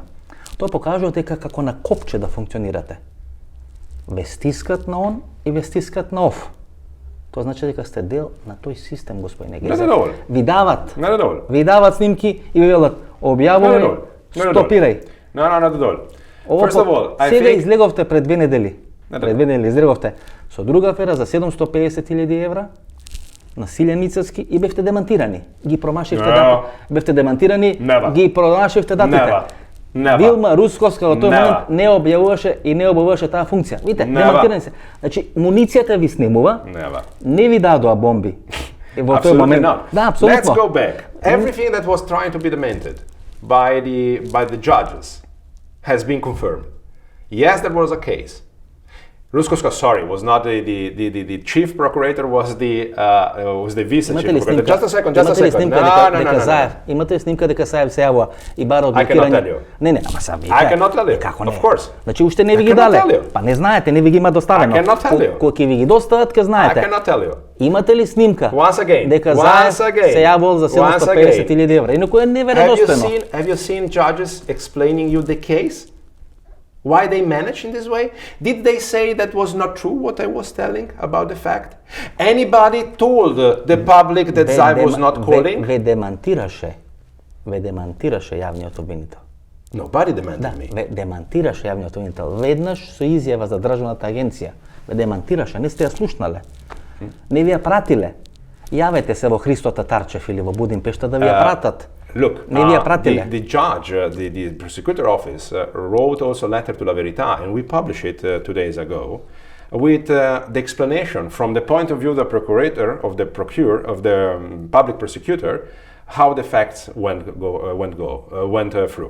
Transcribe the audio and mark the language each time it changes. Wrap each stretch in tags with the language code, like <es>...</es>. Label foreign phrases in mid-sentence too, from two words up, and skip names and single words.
<mk>Тоа покажува дека како на копче да функционирате. Ве стискат на он и ве стискат на оф. Тоа значи дека сте дел на тој систем, господине Гајзер. Ви дават снимки и ви велат објавувај, стопирај.</mk> <en>First of all,</en> <mk>сега излеговте пред 2 недели. Пред 2 недели излеговте со друга афера за 750.000 евра на Силјан Мицевски и бевте демантирани. Ги промашивте датите. Бевте демантирани, ги промашивте датите. Вилма Русковска во тој момент не објавуваше таа функција. Видите, демантирани се. Значи, муницијата ви снимува, не ви дадоа бомби. Во тој момент. Да, апсолутно.</mk> <en>Let's go back. Everything that was trying to be demented by the judges has been confirmed. Yes, there was a case. Ruskowska, was not the chief procurator, was the vice chief procurator. Just a second.</en> <mk>Имате ли снимка дека Заев се јавува и бара одблокирање? Не, ама сега вика.</mk> <en>I cannot tell you. Of course.</en> <mk>Значи уште не ви ги дале. Па не знаете, не ви ги има доставено.</mk> <en>I cannot tell you.</en> <mk>Кога ќе ви ги достават, ќе знаете.</mk> <en>I cannot tell you.</en> <mk>Имате ли снимка?</mk> <en>Once again.</en> <mk>Дека Заев се јавувал за 750.000 евра. Инаку е неверојатно.</mk> <en>Have you seen judges explaining you the case? Why they managed in this way? Did they say that was not true what I was telling about the fact? Anybody told the public that Zaev was not calling?</en> <mk>Ве демантираше јавниот обвинител.</mk> <en>Nobody demanded me.</en> <mk>Ве демантираше јавниот обвинител. Веднаш со изјава за државната агенција. Ве демантираше, не сте ја слушнале. Не ви ја пратиле. Јавете се во Христо Татарчев или во Будимпешта да ви ја пратат.</mk> <en>Look, the judge, the prosecutor office wrote also a letter to La Verità, and we published it 2 days ago, with the explanation from the point of view of the procurator, of the public prosecutor, how the facts went through.</en>